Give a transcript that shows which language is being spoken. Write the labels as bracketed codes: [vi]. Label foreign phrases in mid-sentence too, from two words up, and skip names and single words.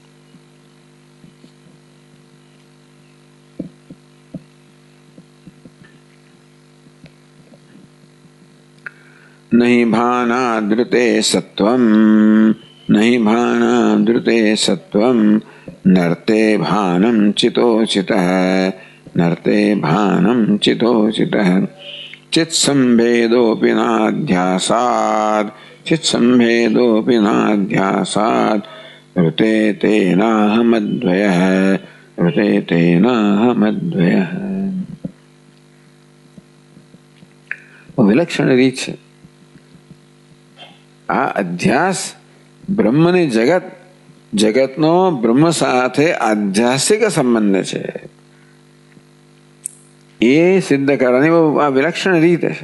[sa] નહીં ભાનાદૃતે સત્વમ, નહીં ભાનાદૃતે સત્વમ नर्ते भानं चितोचितः नर्ते भानं चितोचितः चित्संभेदोऽपि नाध्यासात् चित्संभेदोऽपि नाध्यासात् ऋते तेनाहमद्वयः ऋते तेनाहमद्वयः। [gu] વિલક્ષણ રીત છે આ અધ્યાસ બ્રહ્મની જગતનો બ્રહ્મ સાથે આધ્યાસિક સંબંધ છે એ સિદ્ધ કરવાની આ વિલક્ષણ રીત છે.